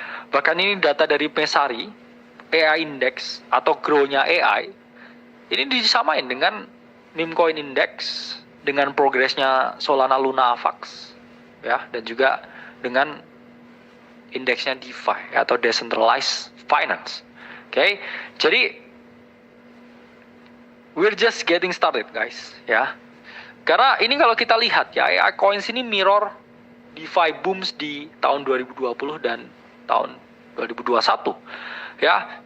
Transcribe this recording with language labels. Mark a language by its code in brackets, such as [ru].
[id] Bahkan ini data dari Messari, AI index atau grow-nya AI ini disamain dengan meme coin index, dengan progresnya Solana, Luna, Avax ya, dan juga dengan indeksnya DeFi ya, atau decentralized finance. [en] Jadi we're just getting started guys ya. [id] Karena ini kalau kita lihat ya, AI coins ini mirror DeFi booms di tahun 2020 dan tahun 2021 ya.